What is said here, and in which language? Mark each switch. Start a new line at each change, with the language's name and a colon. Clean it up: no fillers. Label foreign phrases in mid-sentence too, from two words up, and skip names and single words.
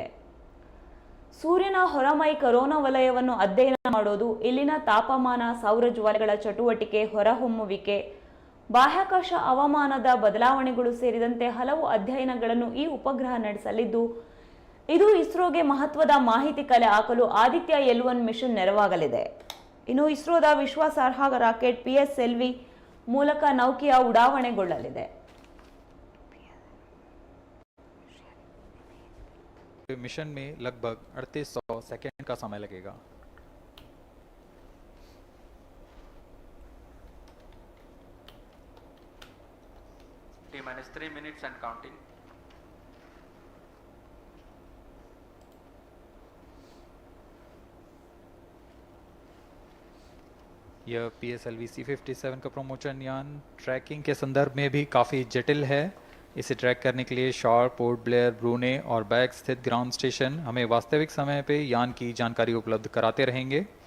Kannada: ಸೂರ್ಯನ ಹೊರಮೈ ಕರೋನಾ ವಲಯವನ್ನು ಅಧ್ಯಯನ ಮಾಡೋದು, ಇಲ್ಲಿನ ತಾಪಮಾನ, ಸೌರ ಜ್ವಾಲೆಗಳ ಚಟುವಟಿಕೆ, ಹೊರಹೊಮ್ಮುವಿಕೆ, ಬಾಹ್ಯಾಕಾಶ ಹವಾಮಾನದ ಬದಲಾವಣೆಗಳು ಸೇರಿದಂತೆ ಹಲವು ಅಧ್ಯಯನಗಳನ್ನು ಈ ಉಪಗ್ರಹ ನಡೆಸಲಿದ್ದು, ಇದು ಇಸ್ರೋಗೆ ಮಹತ್ವದ ಮಾಹಿತಿ ಕಲೆ ಹಾಕಲು ಆದಿತ್ಯ-L1 ಮಿಷನ್ ನೆರವಾಗಲಿದೆ. ಇನ್ನು ಇಸ್ರೋದ ವಿಶ್ವಾಸಾರ್ಹ ರಾಕೆಟ್ PSLV ಮೂಲಕ ನೌಕೆಯ ಉಡಾವಣೆಗೊಳ್ಳಲಿದೆ.
Hindi: मिशन में लगभग 3800 सेकेंड का समय लगेगा.
English: T-3 minutes and counting.
Hindi: यह PSLV-C57 का प्रमोशन यान ट्रैकिंग के संदर्भ में भी काफ़ी जटिल है. इसे ट्रैक करने के लिए शॉर, पोर्ट ब्लेयर, ब्रूने और बैग स्थित
English: ground station
Hindi: हमें वास्तविक समय पे यान की जानकारी उपलब्ध कराते रहेंगे.